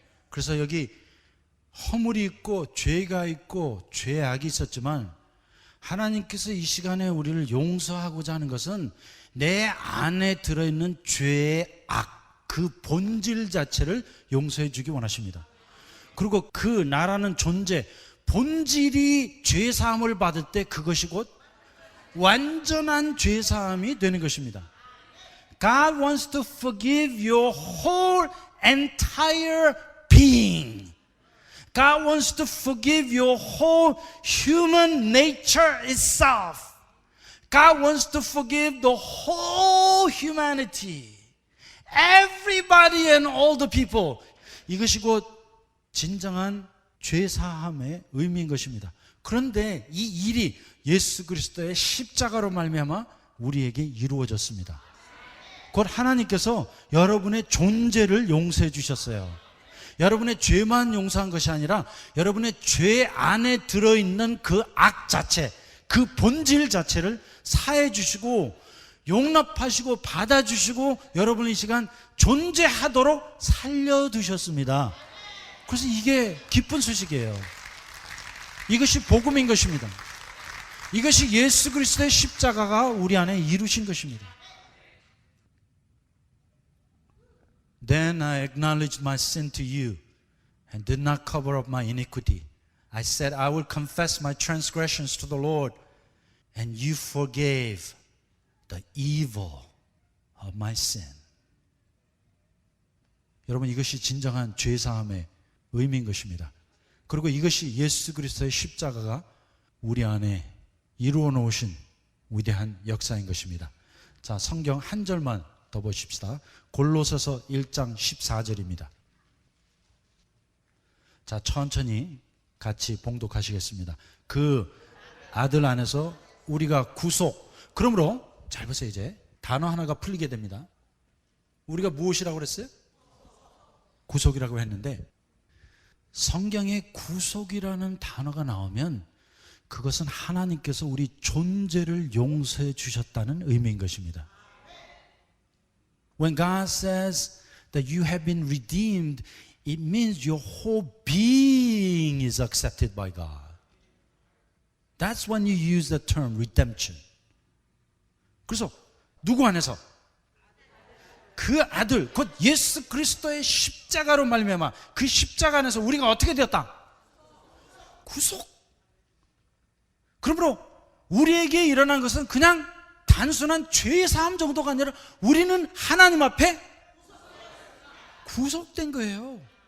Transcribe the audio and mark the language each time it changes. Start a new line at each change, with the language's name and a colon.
Korean: 그래서 여기 허물이 있고 죄가 있고 죄의 악이 있었지만 하나님께서 이 시간에 우리를 용서하고자 하는 것은 내 안에 들어있는 죄의 악, 그 본질 자체를 용서해 주기 원하십니다. 그리고 그 나라는 존재, 본질이 죄사함을 받을 때 그것이 곧 완전한 죄사함이 되는 것입니다.
English: God wants to forgive your whole entire being. God wants to forgive your whole human nature itself. God wants to forgive the whole humanity. Everybody and all the people.
Korean: 이것이 곧 진정한 죄사함의 의미인 것입니다. 그런데 이 일이 예수 그리스도의 십자가로 말미암아 우리에게 이루어졌습니다. 곧 하나님께서 여러분의 존재를 용서해 주셨어요. 여러분의 죄만 용서한 것이 아니라 여러분의 죄 안에 들어있는 그 악 자체, 그 본질 자체를 사해 주시고 용납하시고 받아주시고 여러분의 이 시간 존재하도록 살려두셨습니다. 그래서 이게 기쁜 소식이에요. 이것이 복음인 것입니다. 이것이 예수 그리스도의 십자가가 우리 안에 이루신 것입니다.
English: Then I acknowledged my sin to you and did not cover up my iniquity. I said, I will confess my transgressions to the Lord, and you forgave the evil of my sin.
Korean: 여러분, 이것이 진정한 죄사함의 의미인 것입니다. 그리고 이것이 예수 그리스도의 십자가가 우리 안에 이루어 놓으신 위대한 역사인 것입니다. 자, 성경 한 절만 더 보십시다. 골로새서 1장 14절입니다. 자, 천천히 같이 봉독하시겠습니다. 그 아들 안에서 우리가 구속. 그러므로 잘 보세요. 이제 단어 하나가 풀리게 됩니다. 우리가 무엇이라고 그랬어요? 구속이라고 했는데 성경에 구속이라는 단어가 나오면 그것은 하나님께서 우리 존재를 용서해 주셨다는 의미인 것입니다.
English: When God says that you have been redeemed, it means your whole being is accepted by God. That's when you use the term redemption.
Korean: 그래서 누구 안에서? 그 아들, 곧 예수 그리스도의 십자가로 말미암아 그 십자가 안에서 우리가 어떻게 되었다? 구속. 그러므로 우리에게 일어난 것은 그냥 단순한 죄 사함 정도가 아니라 우리는 하나님 앞에 구속된 거예요.